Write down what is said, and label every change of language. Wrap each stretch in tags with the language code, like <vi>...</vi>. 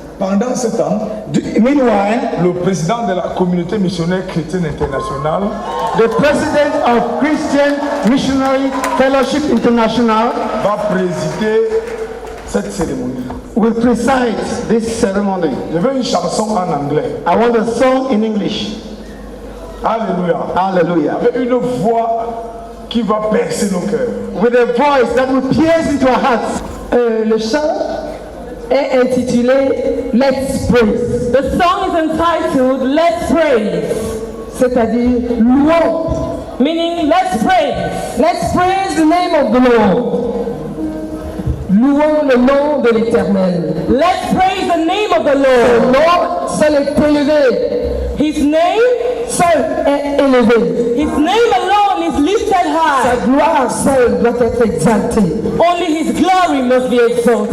<fr>Pendant ce temps,</fr> <en>meanwhile,</en> <fr>le président de la communauté missionnaire chrétienne internationale,</fr> <en>the president of Christian Missionary Fellowship International,</en> <fr>va présider cette cérémonie.</fr> <en>Will preside this ceremony.</en> <fr>Je veux une chanson en anglais.</fr> <en>I want a song in English. Alléluia. Hallelujah.</en> <fr>Avec une voix qui va percer nos cœurs.</fr> <en>With a voice that will pierce into our hearts.</en> <fr>Le chant est intitulé Let's Praise.</fr> <en>The song is entitled Let's Praise,</en> <fr>c'est-à-dire louons,</fr> <en>meaning let's praise. Let's praise the name of the Lord.</en> <fr>Louons le nom de l'Éternel.</fr> <en>Let's praise the name of the Lord.</en> <fr>Son nom seul est élevé.</fr> <en>His name</en> <fr>seul est élevé.</fr> <en>His name alone is lifted high.</en> <fr>Sa gloire seule doit être exaltée.</fr> <en>Only His glory must be exalted.</en>